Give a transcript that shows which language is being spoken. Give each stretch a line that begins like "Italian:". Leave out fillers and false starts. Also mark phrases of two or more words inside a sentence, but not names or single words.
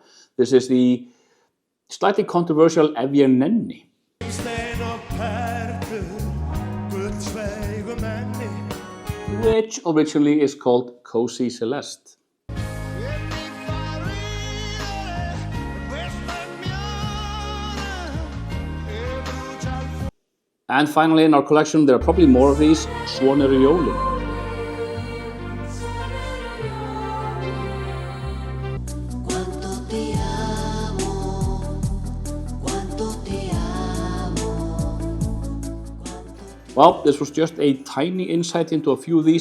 English: This is the slightly controversial Ef ég nenni. Which originally is called Cozy Celeste. And finally in our collection, there are probably more of these, Svona eru jólin. Well, this was just a tiny insight into a few of these.